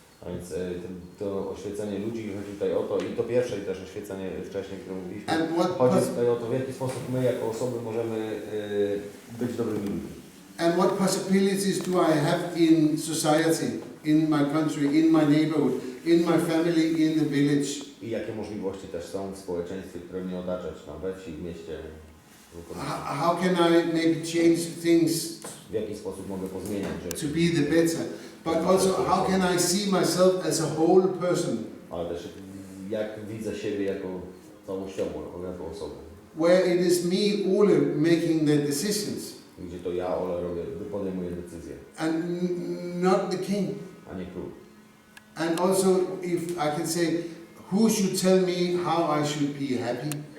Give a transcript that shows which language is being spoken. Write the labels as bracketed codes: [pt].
[pl] A więc to oświecenie ludzi chodzi tutaj o to, i to pierwsze i też oświecenie wcześniej, które mówiliśmy, chodzi tutaj o to, w jaki sposób my jako osoby możemy być dobrymi ludźmi. [en] And what possibilities do I have in society, in my country, in my neighborhood, in my family, in the village? [pl] I jakie możliwości też są w społeczeństwie, które mnie otacza, czy tam we wsi, w mieście. [en] How can I maybe change things [pl] W jaki sposób mogę pozmieniać rzeczy. [en] to be the better? But also, how can I see myself as a whole person? [pl] Ale też jak widzę siebie jako całościowo, jako osobę. [en] Where it is me, Ole, making the decisions, [pl] Gdzie to ja, Ole, podejmuję decyzje, [en] and not the king. [pl] a nie król. [en] And also, if I can say, who should tell me how I should be happy?